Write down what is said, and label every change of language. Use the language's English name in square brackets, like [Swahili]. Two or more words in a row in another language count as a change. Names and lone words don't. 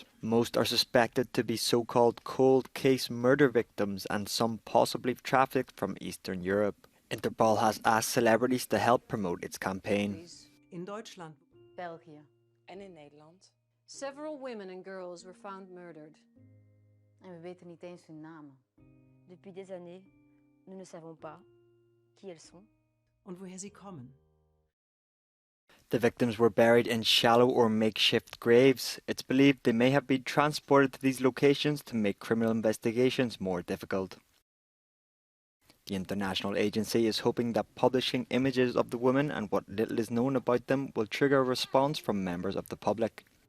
[English] Most are suspected to be so-called cold case murder victims and some possibly trafficked from Eastern Europe. Interpol has asked celebrities to help promote its campaign. [German] In Deutschland, [Dutch] België en in Nederland. Several women and girls were found murdered. En we weten niet eens hun namen. [French] Depuis des années, nous ne savons pas qui elles sont. [German] Und woher sie kommen. [English] The victims were buried in shallow or makeshift graves. It's believed they may have been transported to these locations to make criminal investigations more difficult. The international agency is hoping that publishing images of the women and what little is known about them will trigger a response from members of the public.